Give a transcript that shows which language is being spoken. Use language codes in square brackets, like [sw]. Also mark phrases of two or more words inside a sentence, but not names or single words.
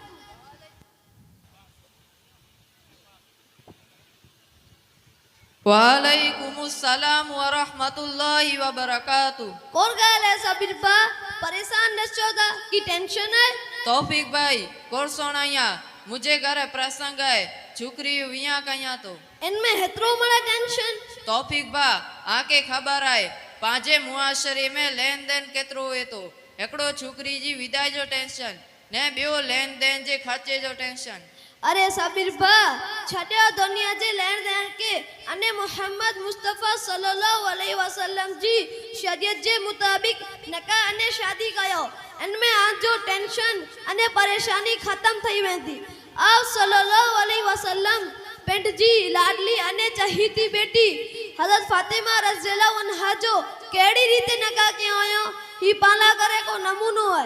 [ar] وعليكم السلام ورحمة الله وبركاته. [kfr] कौन ॻाल्हि है साबिर बा? परेशान न छो था कि टेंशन है? तौफीक भाई कोर सोनाया, [hi] मुझे घर प्रसंग है, [kfr] छोकरी विया कया तो। इनमें हेतरो बड़ा टेंशन? तौफीक बा आके खबर है, पांजे मुआशरे में लेन देन केतरो हुए तो। एकड़ो छोकरी जी विदाई जो टेंशन ने, बियो लेन देन जे खर्चे जो टेंशन। अरे साबिर बा, छड़िया दुनिया जे लेन देन के अने मोहम्मद मुस्तफा [ar] صلى الله عليه وسلم [kfr] जी शरीयत जे मुताबिक निकाह अने शादी कयो। इनमें आज जो टेंशन अने परेशानी खत्म थई वेंदी। आप [ar] صلى الله عليه وسلم [kfr] पिंड जी लाडली अने चहीती बेटी हजरत फातिमा [ar] رضي الله عنها [kfr] जो केड़ी रीते निकाह कयो हुयो, ही पाला करे को नमूनो है।